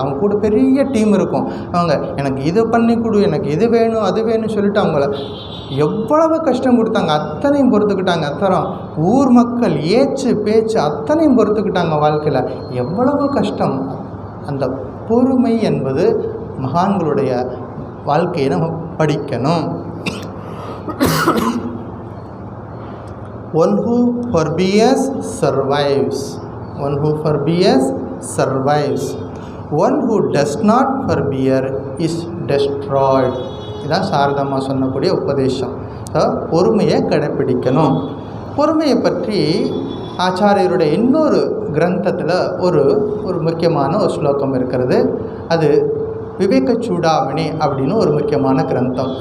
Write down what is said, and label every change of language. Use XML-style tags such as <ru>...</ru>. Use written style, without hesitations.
<ta>அவங்க கூட பெரிய டீம் இருக்கும். அவங்க எனக்கு இது பண்ணி கொடு, எனக்கு இது வேணும் அது வேணும்னு சொல்லிட்டு அவங்கள எவ்வளவு கஷ்டம் கொடுத்தாங்க அத்தனையும் பொறுத்துக்கிட்டாங்க. அத்தனை ஊர் மக்கள் ஏச்சு பேச்சு அத்தனையும் பொறுத்துக்கிட்டாங்க. வாழ்க்கையில் எவ்வளவு கஷ்டம். அந்த பொறுமை என்பது மகான்களுடைய வாழ்க்கையை நம்ம படிக்கணும்.</ta> <en>One who forbears survives. One who forbears survives. One who does not forbear is destroyed.</en> <ta>இதுதான் சாரதாமா சொன்னக்கூடிய உபதேசம். பொறுமையை கடைப்பிடிக்கணும். பொறுமையை பற்றி ஆச்சாரியருடைய இன்னொரு கிரந்தத்தில் ஒரு முக்கியமான ஒரு ஸ்லோகம் இருக்கிறது. அது விவேக சூடாமணி அப்படின்னு ஒரு முக்கியமான கிரந்தம்.</ta>